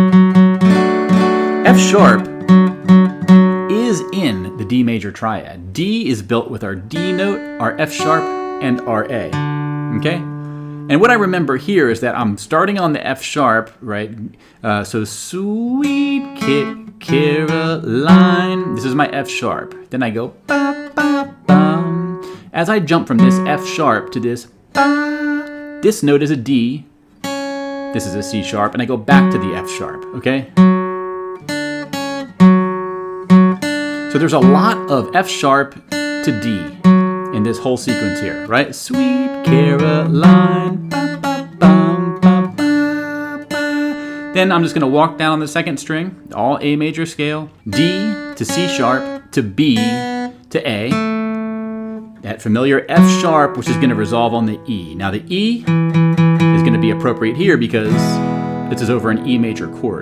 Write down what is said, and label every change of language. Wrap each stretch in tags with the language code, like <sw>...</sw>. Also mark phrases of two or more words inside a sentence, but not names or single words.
<en>F sharp is in the D major triad. D is built with our D note, our F sharp, and our A, okay? And what I remember here is that I'm starting on the F sharp, right? So Sweet Caroline. This is my F sharp. Then I go ba ba bum. As I jump from this F sharp to this ba, this note is a D. This is a C sharp, and I go back to the F sharp, okay? So there's a lot of F sharp to D in this whole sequence here, right? Sweet Caroline. Ba, ba, bum, ba, ba, ba. Then I'm just going to walk down on the 2nd string, all A major scale, D to C sharp to B to A, that familiar F sharp, which is going to resolve on the E. Now the E is going to be appropriate here because this is over an E major chord.</en>